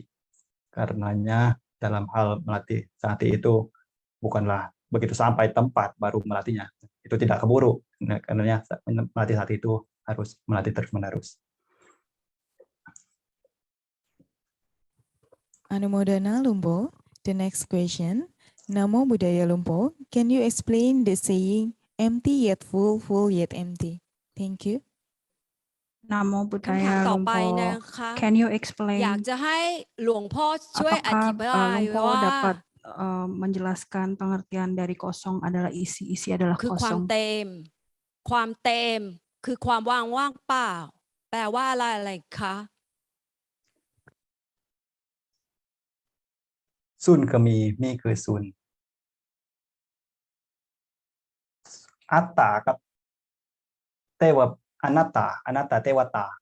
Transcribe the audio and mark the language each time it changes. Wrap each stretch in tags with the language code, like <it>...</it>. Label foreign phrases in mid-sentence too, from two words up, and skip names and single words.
<id>Karenanya dalam hal melatih sati itu bukanlah begitu sampai tempat baru melatihnya. Itu tidak keburu. Karenanya melatih sati itu harus melatih terus-menerus. Anumodana Lumpo.</id> <en>The next question. Namo Buddhaya Lumpo. Can you explain the saying empty yet full, full yet empty? Thank you. Namo</en> <th>คำถาม</th> <en>Buddhaya</en> <th>ต่อไป</th> <en>Lumpo.</en> <th>นะคะ</th> <en>Can you</en> <th>อยาก</th> <en>explain</en> <th>จะให้หลวงพ่อช่วยอ</th> <id>apakah</id> <th>ธิบาย</th> <id>Lumpo</id> <th>ว่า</th> <id>dapat menjelaskan pengertian dari kosong adalah isi, isi adalah</id> <th>คือความ</th> <id>kosong.</id> <th>เต็ม ความเต็มคือความว่างว่างเปล่า แปลว่าอะไรคะ ซุนคือมีคือซุน อัตตากับเตวะอนัตตาเทวตา</th>